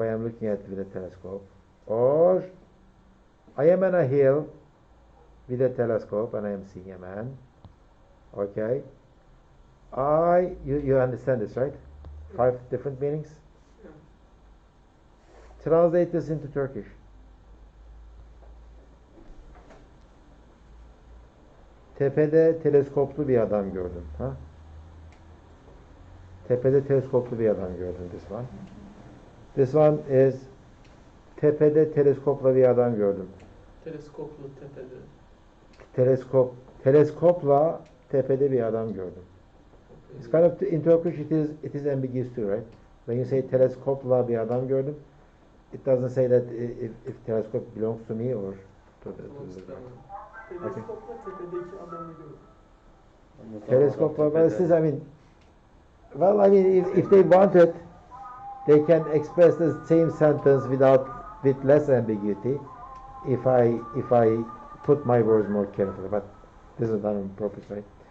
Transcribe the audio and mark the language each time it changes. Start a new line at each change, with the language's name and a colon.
English: I am looking at it with a telescope. Or I am on a hill with a telescope and I am seeing a man. Okay. You understand this, right? 5 different meanings. Yeah. Translate this into Turkish.
Turkish: Tepede teleskoplu bir adam gördüm. Ha? Tepede teleskoplu bir adam gördüm.
English: This one. This one is
Turkish: tepede teleskopla bir adam gördüm. Teleskoplu tepede. Teleskopla tepede bir adam gördüm.
English: It's kind of in Turkish it is ambiguous too, right? When you say
Turkish: teleskopla bir adam gördüm,
English: it doesn't say that if telescope belongs to me or to the
Turkish: Teleskopla tepedeki adamı gördüm.
English: Teleskopla, well, if they wanted, they can express the same sentence with less ambiguity if I put my words more carefully, but this is done on purpose, right?